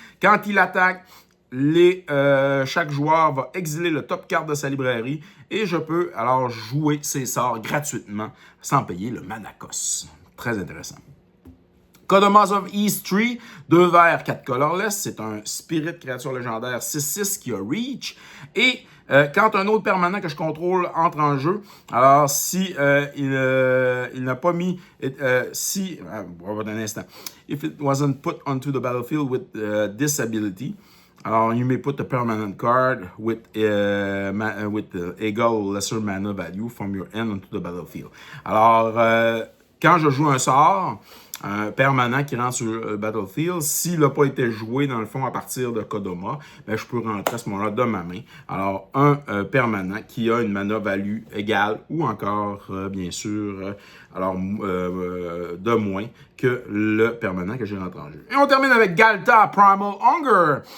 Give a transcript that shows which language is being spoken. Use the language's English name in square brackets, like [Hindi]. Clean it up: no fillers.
[French] Quand il attaque, chaque joueur va exiler le top card de sa librairie et je peux alors jouer ses sorts gratuitement sans payer le Manacos. Très intéressant. Kodomas of East Tree, 2 verts, 4 colorless. C'est un spirit créature légendaire 6-6 qui a Reach. Et quand un autre permanent que je contrôle entre en jeu, alors si il n'a pas mis... on va donner un instant. [English] If it wasn't put onto the battlefield with this ability, alors you may put a permanent card with equal or lesser mana value from your hand onto the battlefield. [French] Alors, quand je joue un sort, un permanent qui rentre sur le battlefield, s'il n'a pas été joué, dans le fond, à partir de Kodama, je peux rentrer à ce moment-là de ma main. Alors, un permanent qui a une mana value égale ou encore, bien sûr, de moins que le permanent que j'ai rentré en jeu. Et on termine avec Ghalta Primal Hunger.